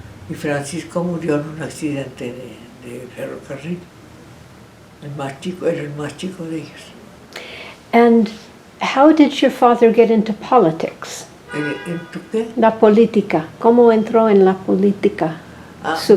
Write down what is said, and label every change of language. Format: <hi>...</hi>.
<es>Y Francisco murió en un accidente de ferrocarril. El más chico, era el más chico de ellos.</es> <en>And how did your father get into politics?</en> <es>¿En tu qué? La política. ¿Cómo entró en la política su</es>